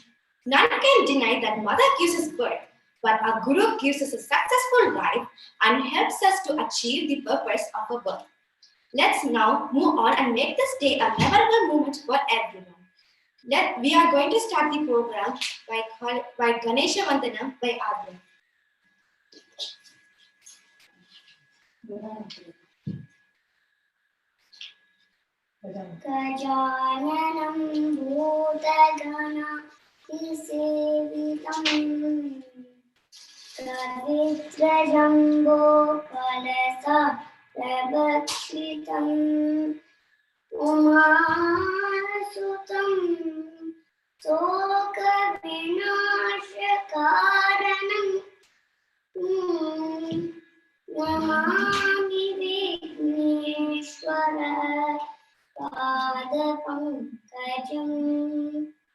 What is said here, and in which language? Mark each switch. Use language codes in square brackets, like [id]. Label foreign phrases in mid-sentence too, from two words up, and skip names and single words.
[en] None can deny that Mother gives us birth, but our Guru gives us a successful life and helps us to achieve the purpose of our birth. Let's now move on and make this day a memorable moment for everyone. We are going to start the program by Ganesha Vandana by Adya. [sa] Gajananam Bhutagana Sevitam Kavitrajambo Palasa Prabhakshitam Umasutam Soka Vinashakaranam Namami Vigneshwara Padapankajam.